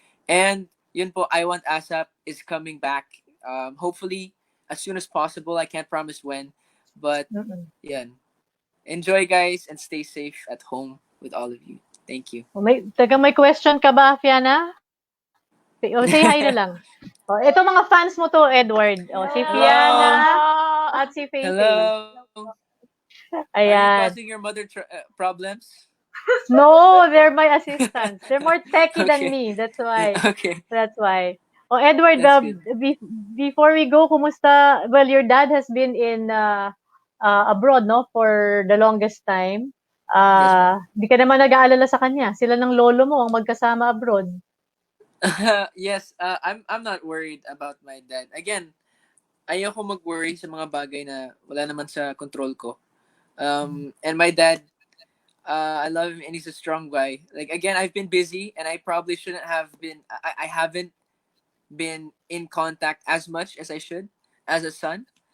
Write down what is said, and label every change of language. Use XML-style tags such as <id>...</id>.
<en>And</en> <tl>yun po,</tl> <en>I Want ASAP is coming back. Hopefully, as soon as possible. I can't promise when. But, yan. Enjoy, guys, and stay safe at home with all of you. Thank you.</en> <tl>May question ka ba, Fiona?</tl> <en>Say hi</en> <tl>na lang. Ito mga fans mo to, Edward. Si Fiona at si Faye.</tl> <en>Hello. Are you</en> <tl>Ayan.</tl> <en>causing your mother problems? No, they're my assistants. They're more techie than me. That's why. Okay. That's why. Edward, before we go,</en> <tl>kumusta?</tl> <en>Well, your dad has been in abroad, no, for the longest time.</en> <tl>Di ka naman nag-aalala sa kanya. Sila ng lolo mo ang magkasama abroad.</tl> <en>Yes, I'm not worried about my dad.</en> <tl>Again, ayoko mag-worry sa mga bagay na wala naman sa control ko.</tl> <en>And my dad, I love him and he's a strong guy. Like, again, I've been busy and I probably shouldn't have been, I haven't been in contact as much as I should as a son.</en>